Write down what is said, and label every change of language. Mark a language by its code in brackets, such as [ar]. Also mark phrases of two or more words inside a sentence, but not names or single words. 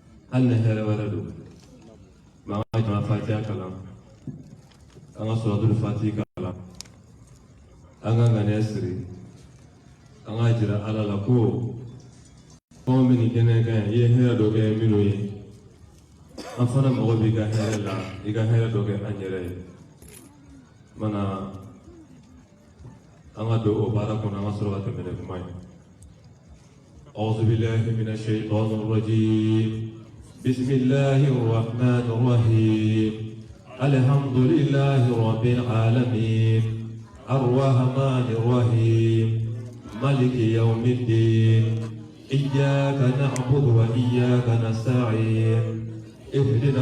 [bm] hal ne hɛrɛ wɛrɛ don mɛ an ka jama fatiha kalan an ka suratul fatiha kalan an ka ŋaniya siri an ka jira ala la ko fɛn bɛ nin kɛnɛ kan i ye hɛrɛ dɔ kɛ minnu ye an fana mago b'i ka hɛrɛ la i ka hɛrɛ dɔ kɛ an yɛrɛ ye mana an ka don o baara kɔnɔ an ka sɔrɔ ka tɛmɛ ni kuma ye [ar] أعوذ بالله من الشيطان الرجيم بسم الله الرحمن الرحيم الحمد لله رب العالمين الرحمن الرحيم مالك يوم الدين إياك نعبد وإياك نستعين اهدنا